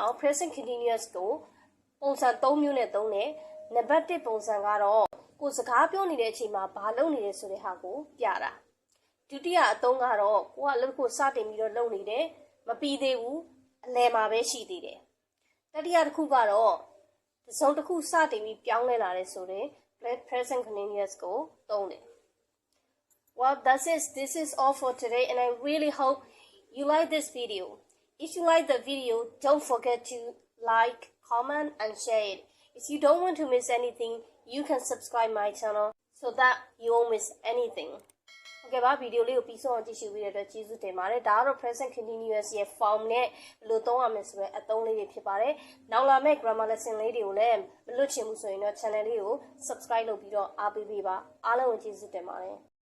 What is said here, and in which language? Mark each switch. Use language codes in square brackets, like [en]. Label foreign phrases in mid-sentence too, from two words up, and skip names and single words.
[my] အောင် [en] present continuous [my] ကိုပုံစံ3မျိုးနဲ့သုံးတယ်နံပါတ်1ပုံစံကတော့ကိုစကားပြောနေတဲ့အချိန်မှာဘာလုပ်နေလဲဆိုတဲ့ဟာကိုပြတာဒုတိယအသုံးကတော့ကိုကအလုပ်ကိုစတင် ပြီးတော့လုပ်နေတယ်မပြီးသေးဘူးအလယ်မှာပဲရှိသေးတယ်တတိယတစ်ခုကတော့တစ်စုံတစ်ခုစတင်ပြီးပြောင်းလဲလာတယ်ဆို [en] ရင် present continuous ကိုသုံးတယ် Well this is all for today and I really hope you like this video if you like the video don't forget to like comment and share it if you don't want to miss anything you can subscribe my channel so that you won't miss anything Okay [my] ပါဗီဒီယိုလေးကိုပြီးဆုံးအောင်ကြည့်ရှုပေးတဲ့အတွက်ကျေးဇူးတင်ပါတယ်ဒါကတော့ [en] present continuous [my] ရဲ့ form နဲ့ဘယ်လိုသုံးရမလဲဆိုတဲ့အသုံးလေးတွေဖြစ်ပါတယ်နောက်လာမယ့် [en] grammar lesson [my] လေးတွေကိုလည်းမလွတ်ချင်ဘူးဆိုရင်တော့ channel လေးကို subscribe လုပ်ပြီးတော့အားပေးပေးပါအားလုံးကိုကျေးဇူးတင်ပါတယ်